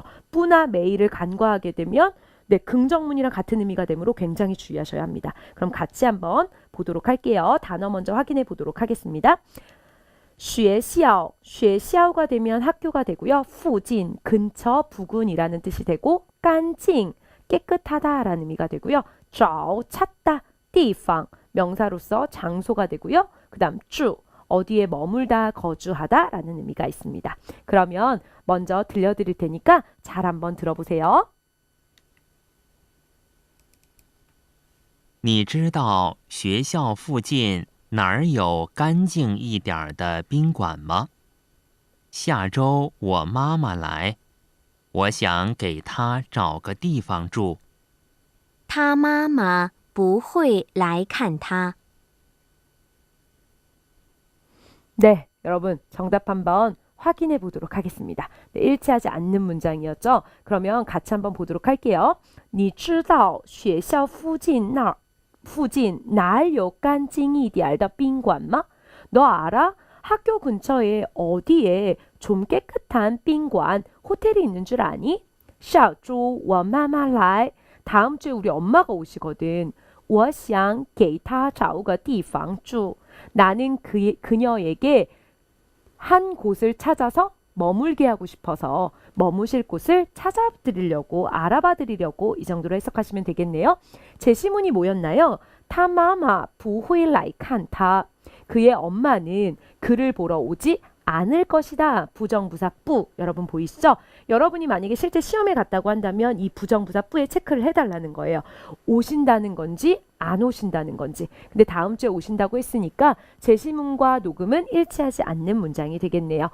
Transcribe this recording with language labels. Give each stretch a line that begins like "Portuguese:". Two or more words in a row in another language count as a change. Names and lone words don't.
Korean: 뿌나 메이를 간과하게 되면 네, 긍정문이랑 같은 의미가 되므로 굉장히 주의하셔야 합니다. 그럼 같이 한번 보도록 할게요. 단어 먼저 확인해 보도록 하겠습니다. 学校가 되면 학교가 되고요. 附近 근처 부근이라는 뜻이 되고 干净 깨끗하다라는 의미가 되고요. 找 찾다 地方 명사로서 장소가 되고요. 그 다음 住 어디에 머물다 거주하다라는 의미가 있습니다. 그러면 먼저 들려드릴 테니까 잘 한번 들어보세요.
Chinese: 你知道学校附近哪儿有干净一点儿的宾馆吗？下周我妈妈来， 我想给他找个地方住。他妈妈不会来看他。
Korean: 네, 여러분 정답 한번 확인해 보도록 하겠습니다. 네, 일치하지 않는 문장이었죠? 그러면 같이 한번 보도록 할게요.
Chinese: 你知道学校附近哪有干净一点的宾馆吗?
Korean: 너 알아? 학교 근처에 어디에 좀 깨끗한 宾馆, 호텔이 있는 줄 아니?
Chinese: 小猪我妈妈来.
Korean: 다음 주에 우리 엄마가 오시거든.
Chinese: 我想给她找个地方住.
Korean: 나는 그녀에게 한 곳을 찾아서 머물게 하고 싶어서 머무실 곳을 찾아드리려고 알아봐드리려고 이 정도로 해석하시면 되겠네요. 제시문이 뭐였나요?
Chinese: 他妈妈不会来看他.
Korean: 그의 엄마는 그를 보러 오지 않을 것이다. 부정부사 뿌. 여러분 보이시죠? 여러분이 만약에 실제 시험에 갔다고 한다면 이 부정부사 뿌에 체크를 해달라는 거예요. 오신다는 건지 안 오신다는 건지. 근데 다음 주에 오신다고 했으니까 제시문과 녹음은 일치하지 않는 문장이 되겠네요.